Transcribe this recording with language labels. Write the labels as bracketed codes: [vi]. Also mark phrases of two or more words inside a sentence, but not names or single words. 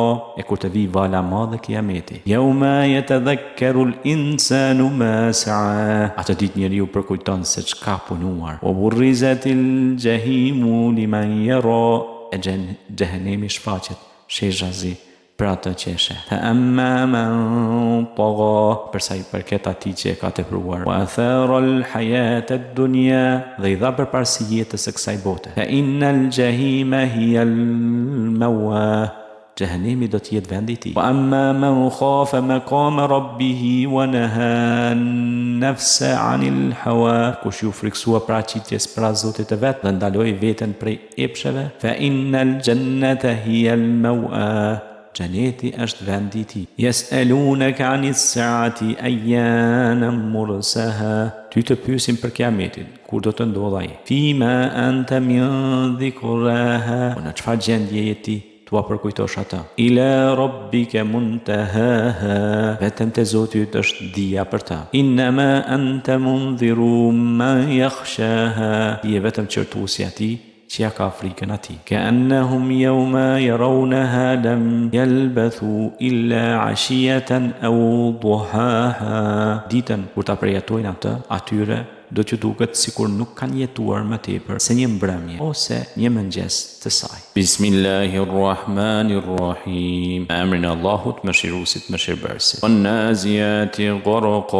[sq] E kur të vi vala madhe kıyameti. [ar] يوم يتذكر الإنسان ما سعى. [sq] Atë ditë njeriu përkujton se çka punuar. [ar] وبرزت الجحيم لمن يرى. [sq] E xhenemi shfaqet shezhazi për atë që e sheh. [ar] فأما من طغى. [sq] Përsa i përket atij që e ka tepruar. [ar] وآثر الحياة الدنيا. [sq] Dhe i dha përparësi jetës së kësaj bote. [ar] فإن الجحيم هي المأوى. [sq] Jahannemi do të jetë vendi i tij. [ar] وأما من خاف مقام ربه ونهى النفس عن الهوى. [sq] Kush ju friksua pra qitjes pra Zotit të vet dhe ndaloi veten prej epsheve. [ar] فإن الجنة هي المأوى. [sq] Xheneti është vendi i tij. [ar] يسألونك عن الساعة أيان مرساها. [sq] Ty të pyesin për kiametin, kur do të ndodhë ai. [ar] فيم أنت من ذكراها. [sq] Në çfarë gjendje je ti? Tua përkujtosh atë. [ar] إلى ربك منتهاها. [sq] Vetëm te Zoti yt është dia për ta. [ar] إنما أنت منذر من يخشاها. [sq] Je vetëm qërtuesi atij që ja ka frikën atij. [ar] كأنهم يوم يرونها لم يلبثوا إلا عشية أو ضحاها. [sq] Ditën kur ta përjetojnë atë, atyre do t'ju duket sikur nuk kanë jetuar më tepër se një mbrëmje ose një mëngjes të saj. [ar] بسم الله الرحمن الرحيم. [sq] Emrin e Allahut mëshiruesit mëshirbërësit. [ar] والنازعات غرقا.